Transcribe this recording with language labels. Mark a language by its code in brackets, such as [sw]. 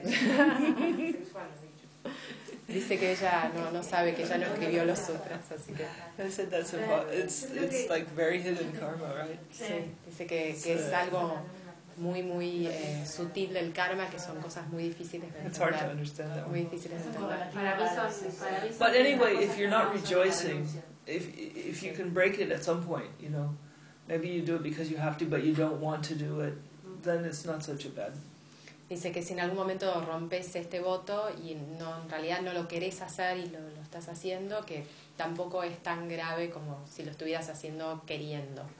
[es] Dice que ella no sabe que ella no escribió los sutras, así que. [en] I said that's about it's like very hidden karma, right? [es] Sí. Dice que es algo muy muy sutil el karma, que son cosas muy difíciles de entender. [en] It's hard to understand that. [es] Muy difíciles de entender. [en] But anyway, if you're not rejoicing, if you can break it at some point, you know, maybe you do it because you have to, but you don't want to do it. Then it's not such a bad. [es] Dice que si en algún momento rompes este voto y no, en realidad no lo querés hacer y lo estás haciendo, que tampoco es tan grave como si lo estuvieras haciendo queriendo.